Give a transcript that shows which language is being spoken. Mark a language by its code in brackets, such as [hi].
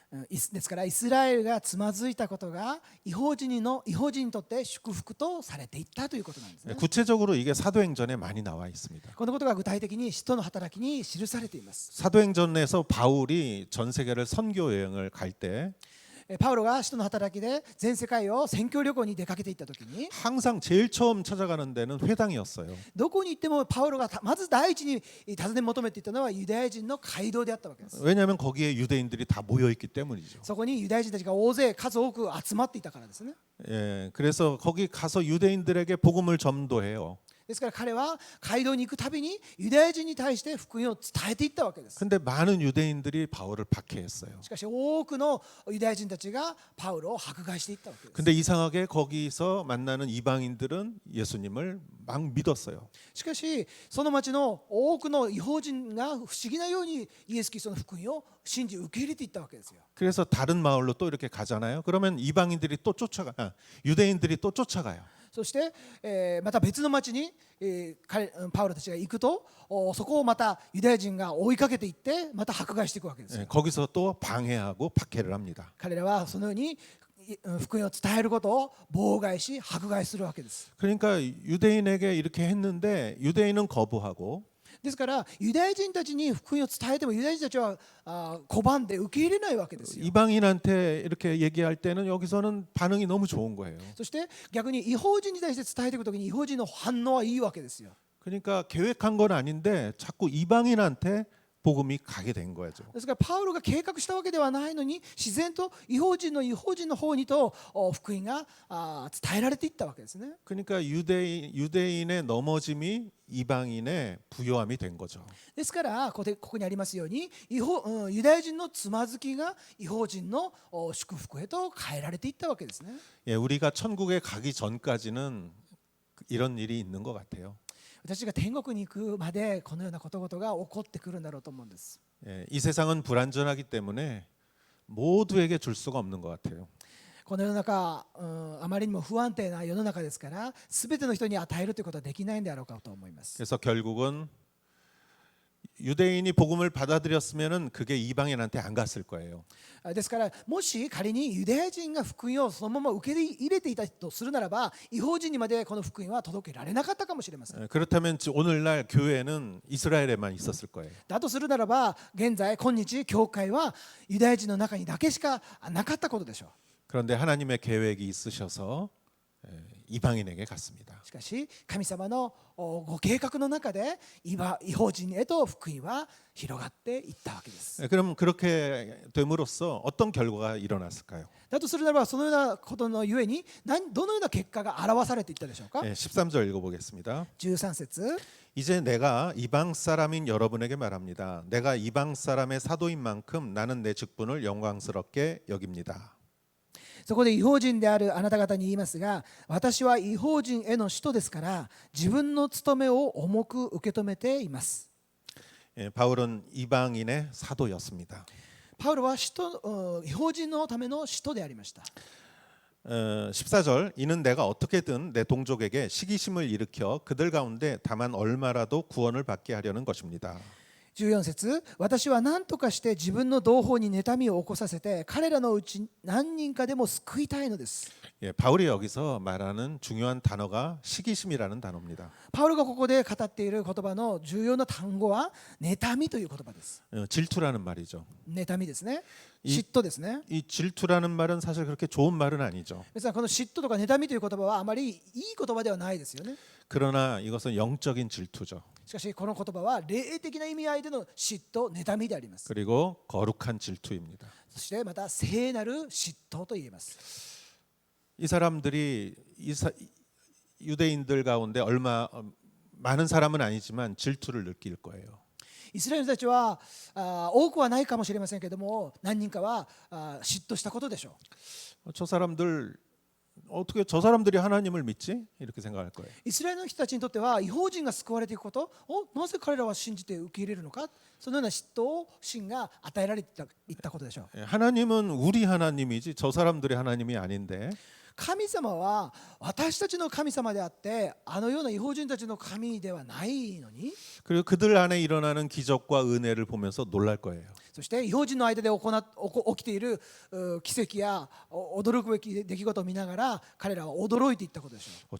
[ja] ですからイスラエルがつまずいたことが異邦人にとって祝福とされていったということなんですね。 [ko] 구체적으로 이게 사도행전에 많이 나와 있습니다. [ja] このことが具体的に使徒の働きに記されています。 [ko] 사도행전에서 바울이 전 세계를 선교 여행을 갈 때 [ja] パウロが使徒の働きで全世界を宣教旅行に出かけていった時に [ko] 항상 제일 처음 찾아가는 데는 회당이었어요. [ja] どこに行ってもパウロがまず第一に尋ね求めていったのはユダヤ人の街道であったわけです。 [ko] 왜냐하면 거기에 유대인들이 다 모여 있기 때문이죠. [ja] そこにユダヤ人たちが大勢数多く集まっていたからですね。 [ko] 예, 그래서 거기 가서 유대인들에게 복음을 전도해요. [ja] ですから彼は街道に行くたびにユダヤ人に対して福音を伝えていったわけです。 [ko] 근데 많은 유대인들이 바울을 박해했어요. [ja] しかし多くのユダヤ人たちがパウロを迫害していったわけです。 [ko] 근데 이상하게 거기서 만나는 이방인들은 예수님을 막 믿었어요. [ja] しかしその町の多くの異邦人が不思議なようにイエス・キリストの福音を信じ受け入れていったわけですよ。 [ko] 그래서 다른 마을로 또 이렇게 가잖아요. 그러면 이방인들이 또 유대인들이 또 쫓아가요. [ja] そして、また別の町に、パウロたちが行くとそこをまたユダヤ人が追いかけていってまた迫害していくわけですよ。 [ko] 예, 거기서 또 방해하고 박해를 합니다. [ja] 彼らはそのように福音を伝えることを妨害し迫害するわけです。 [ko] 그러니까 유대인에게 이렇게 했는데 유대인은 거부하고 [ja] ですからユダヤ人たちに福音を伝えてもユダヤ人たちは拒んで受け入れないわけですよ。 [ko] 이방인한테 이렇게 얘기할 때는 여기서는 반응이 너무 좋은 거예요. [ja] そして逆に異邦人に対して伝えていくときに異邦人の反応はいいわけですよ。 [ko] 그러니까 계획한 건 아닌데 자꾸 이방인한테 복음이 가게 된 거죠. [ja] ですからパウロが計画したわけではないのに自然と異邦人の方にと福音が伝えられていったわけですね。 [ko] 그러니까 유대인의 넘어짐이 이방인의 부요함이 된 거죠. [ja] ですからここにありますようにユダヤ人のつまずきが異邦人の祝福へと変えられていったわけですね。 [ko] 예, 우리가 천국에 가기 전까지는 이런 일이 있는 것 같아요. [ja] 私が天国に行くまでこのようなことごとが起こってくるんだろうと思うんです。 [ko] 예, 이 세상은 불안전하기 때문에 모두에게 줄 수가 없는 것 같아요. [ja] この世の中、あまりにも不安定な世の中ですから全ての人に与えるということはできないんであろうかと思います。 [ko] 그래서 결국은 유대인이 복음을 받아들였으면은 그게 이방인한테 안 갔을 거예요. [ja] ですからもし仮にユダヤ人が福音をそのまま受け入れていたとするならば異邦人にまでこの福音は届けられなかったかもしれません。 [ko] 그렇다면 오늘날 교회는 이스라엘에만 있었을 거예요. [ja] だとするならば現在今日教会はユダヤ人の中にだけしかなかったことでしょう。 [ko] 그런데 하나님의 계획이 있으셔서 이방인에게 갔습니다. [ja] しかし神様のご計画の中で異邦人へと福音は広がっていったわけです。 [ko] 그럼 그렇게 됨으로써 어떤 결과가 일어났을까요? [ja] だとするならばそのようなことのゆえにどのような結果が表されていったでしょうか。 [ko] 13절 읽어보겠습니다. [ja] 13節 [ko] 이제 내가 이방 사람인 여러분에게 말합니다. 내가 이방 사람의 사도인 만큼 나는 내 직분을 영광스럽게 여깁니다. [ja] そこで異邦人であるあなた方に言いますが私は異邦人への使徒ですから自分の務めを重く受け止めています。 [ko] 바울은 이방인의 사도였습니다. [ja] パウロは異邦人のための使徒でありました。 [ko] 14절 이는 내가 어떻게든 내 동족에게 시기심을 일으켜 그들 가운데 다만 얼마라도 구원을 받게 하려는 것입니다. [ja] 14節、私は何とかして自分の同胞に妬みを起こさせて彼らのうち何人かでも救いたいのです。 [ko] 예, 바울이 여기서 말하는 중요한 단어가 시기심이라는 단어입니다. [ja] パウロがここで語っている言葉の重要な単語は妬みという言葉です。 [ko] 질투라는 말이죠. [ja] 妬みですね。 [ko] 이 [ja] 嫉妬ですね。 [ko] 이 질투라는 말은 사실 그렇게 좋은 말은 아니죠. [ja] 皆さんこの嫉妬とか妬みという言葉はあまりいい言葉ではないですよね。 [ko] 그러나 이것은 영적인 질투죠. [ja] しかしこの言葉は霊的な意味合いでの嫉妬、妬みであります。 [ko] 그리고 거룩한 질투입니다. [ja] そしてまた聖なる嫉妬と言えます。 [ko] 이 사람들이 유대인들 가운데 얼마 많은 사람은 아니지만 질투를 느낄 거예요. [ja] イスラエルの人たちは多くはないかもしれませんけども何人かは嫉妬したことでしょう。 [ko] 저 사람들 어떻게 저 사람들이 하나님을 믿지? 이렇게 생각할 거예요. [ja] イスラエルの人たちにとっては違法人が救われていくことなぜ彼らは信じて受け入れるのかそのような嫉妬心が与えられていったことでしょう。 [ko] 하나님은 우리 하나님이지 저 사람들의 하나님이 아닌데 [ja] 神様は私たちの神様であってあのような違法人たちの神ではないのに [ko] 그리고 그들 안에 일어나는 기적과 은혜를 보면서 놀랄 거예요. [ja] そして違法人の間で起きている奇跡や驚くべき出来事を見ながら彼らは驚いていったことでしょう。